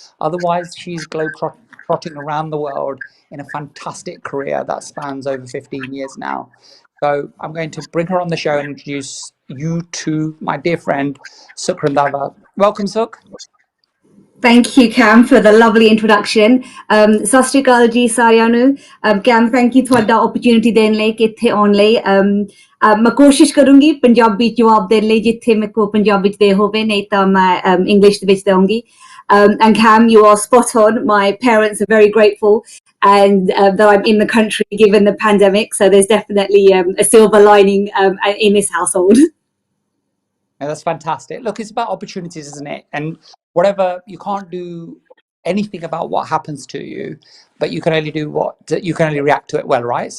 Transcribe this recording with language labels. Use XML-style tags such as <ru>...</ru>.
<en>Otherwise, she's globe-trotting around the world in a fantastic career that spans over 15 years now. So I'm going to bring her on the show and introduce you to my dear friend, Randava. Welcome, Suk. Thank you, Kam, for the lovely introduction. Sat Sri Akal ji</en> <pa>ਸਾਰਿਆਂ ਨੂੰ.</pa> <en>Kam, thank you</en> <pa>ਤੁਹਾਡਾ opportunity ਦੇਣ ਲਈ ਕਿ ਇੱਥੇ ਆਉਣ ਲਈ. ਮੈਂ ਕੋਸ਼ਿਸ਼ ਕਰੂੰਗੀ ਪੰਜਾਬੀ ਜਵਾਬ ਦੇਣ ਲਈ ਜਿੱਥੇ ਮੇਰੇ ਕੋ ਪੰਜਾਬੀ ਚ ਦੇ ਹੋਵੇ, ਨਹੀਂ ਤਾਂ ਮੈਂ English ਦੇ ਵਿੱਚ ਦੇਵਾਂਗੀ.</pa> <en>And Kam, you are spot on. My parents are very grateful and that I'm in the country given the pandemic. So there's definitely a silver lining in this household. Yeah, that's fantastic. Look, it's about opportunities, isn't it? And whatever, you can't do anything about what happens to you, but you can only react to it well, right?</en>